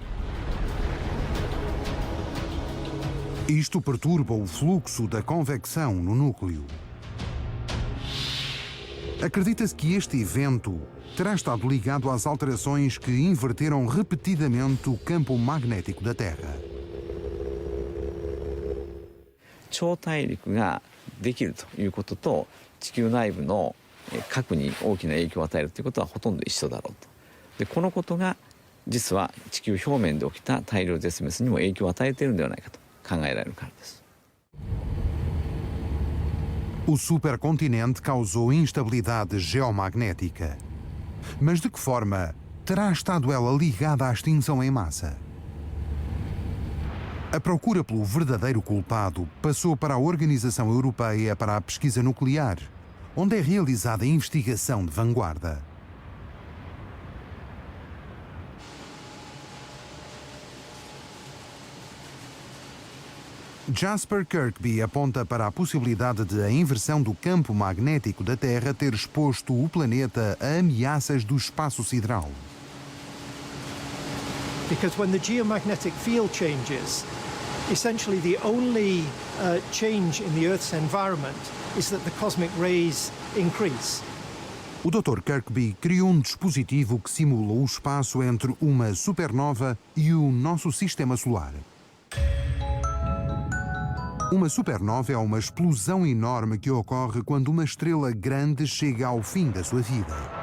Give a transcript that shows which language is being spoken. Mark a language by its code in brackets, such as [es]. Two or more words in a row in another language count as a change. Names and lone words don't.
[pt] Isto perturba o fluxo da convecção no núcleo. Acredita-se que este evento terá estado ligado às alterações que inverteram repetidamente o campo magnético da Terra. [ja] 超大陸ができるということと地球内部の核に大きな影響を与えるということはほとんど一緒だろうと。でこのことが実は地球表面で起きた大量絶滅にも影響を与えているのではないかと考えられるからです。 [pt] O supercontinente causou instabilidade geomagnética. Mas de que forma terá estado ela ligada à extinção em massa? A procura pelo verdadeiro culpado passou para a Organização Europeia para a Pesquisa Nuclear, onde é realizada a investigação de vanguarda. Jasper Kirkby aponta para a possibilidade de a inversão do campo magnético da Terra ter exposto o planeta a ameaças do espaço sideral. [en] Because when the geomagnetic field changes, essentially the only change in the Earth's environment is that the cosmic rays increase. [pt] O Dr. Kirkby criou um dispositivo que simula o espaço entre uma supernova e o nosso sistema solar. Uma supernova é uma explosão enorme que ocorre quando uma estrela grande chega ao fim da sua vida.